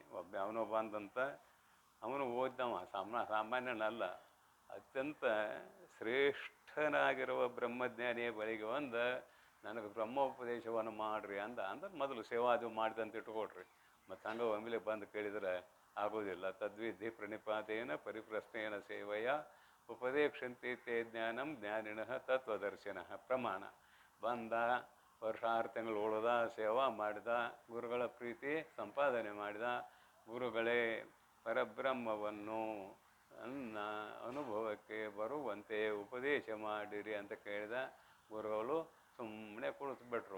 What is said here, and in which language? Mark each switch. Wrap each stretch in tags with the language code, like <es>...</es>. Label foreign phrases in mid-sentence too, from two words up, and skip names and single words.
<kn>ಅವನು ಬಂದಂತ, ಅವನು ಓದ್ದವ, ಸಾಮಾನ್ಯನಲ್ಲ, ಅತ್ಯಂತ ಶ್ರೇಷ್ಠನಾಗಿರುವ ಬ್ರಹ್ಮಜ್ಞಾನಿಯ ಬಳಿಗೆ ಒಂದು ನನಗೆ ಬ್ರಹ್ಮೋಪದೇಶವನ್ನು ಮಾಡ್ರಿ ಅಂದ್ರೆ ಮೊದಲು ಸೇವಾದು ಮಾಡಿದಂತ ಇಟ್ಕೊಡ್ರಿ. ಮತ್ತು ಹಂಗೆ ಒಮ್ಮೆಲೆ ಬಂದು ಕೇಳಿದ್ರೆ ಆಗೋದಿಲ್ಲ.</kn> <sa>ತದ್ವಿಧಿ ಪ್ರಣಿಪಾತೇನ ಪರಿಪ್ರಶ್ನೇನ ಸೇವೆಯ ಉಪದೇಕ್ಷಂತೆ ಜ್ಞಾನಂ ಜ್ಞಾನಿನಃ ತತ್ವದರ್ಶಿನ.</sa> <kn>ಪ್ರಮಾಣ ಬಂದ, ವರ್ಷ 6 ತಿಂಗಳು ಉಳಿದ, ಸೇವಾ ಮಾಡಿದ, ಗುರುಗಳ ಪ್ರೀತಿ ಸಂಪಾದನೆ ಮಾಡಿದ, ಗುರುಗಳೇ ಪರಬ್ರಹ್ಮವನ್ನು ಅನ್ನ ಅನುಭವಕ್ಕೆ ಬರುವಂತೆ ಉಪದೇಶ ಮಾಡಿರಿ ಅಂತ ಕೇಳಿದ ಗುರುಗಳು ಸುಮ್ಮನೆ ಕುಳಿತುಬಿಟ್ರು.</kn>